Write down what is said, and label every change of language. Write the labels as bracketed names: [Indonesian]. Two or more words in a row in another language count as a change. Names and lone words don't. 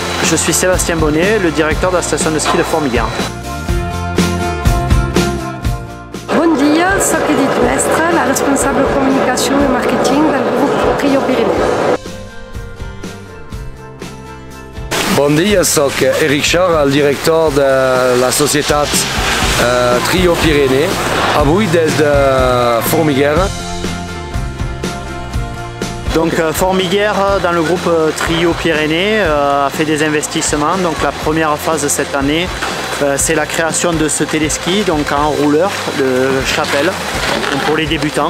[French] Je suis Sébastien Bonnet, le directeur de la station de ski de Formiguères. [Catalan] Bon dia, soc Edith Mestre, la responsable communication et marketing del grup Trio Pirineu. Bon dia, soc Eric Char, el director de la societat Trio Pirineu, avui des de Formiguères. [French] Donc Formiguères, dans le groupe Trio Pyrénées, a fait des investissements. Donc la première phase de cette année, c'est la création de ce téléski, donc en rouleur, de chapelle, pour les débutants.